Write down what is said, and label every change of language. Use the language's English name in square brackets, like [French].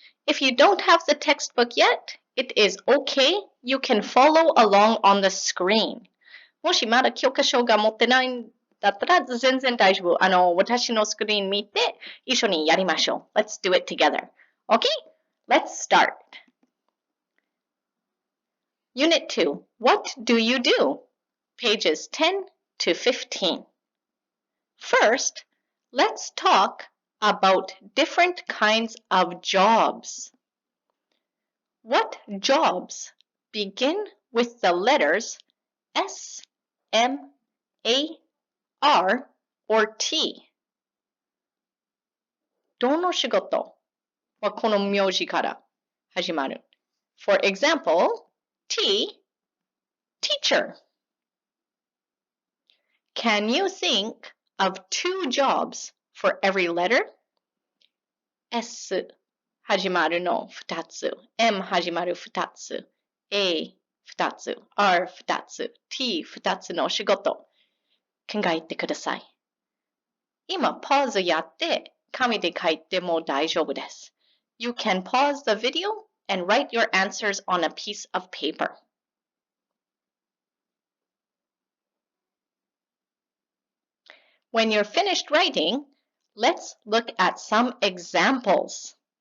[English] If you don't have the textbook yet, it is okay. You can follow along on the screen. [Japanese] もしまだ教科書が持ってないんだったら全然大丈夫。私のスクリーン見て一緒にやりましょう。 [English] Let's do it together. Okay? Let's start. Unit 2, What do you do? Pages 10 to 15. First, let's talk about different kinds of jobs. What jobs begin with the letters S, M, A, R, or T? [Japanese] どの仕事はこの名字から始まる? [English] For example, T, teacher. Can you think of 2 jobs for every letter? [Japanese] S 始まるの2つ、M 始まる2つ、A 2つ、R 2つ、T 2つの仕事、考えてください。今、パウズやって、紙で書いても大丈夫です。 [English] You can pause the video and write your answers on a piece of paper. When you're finished writing, let's look at some examples.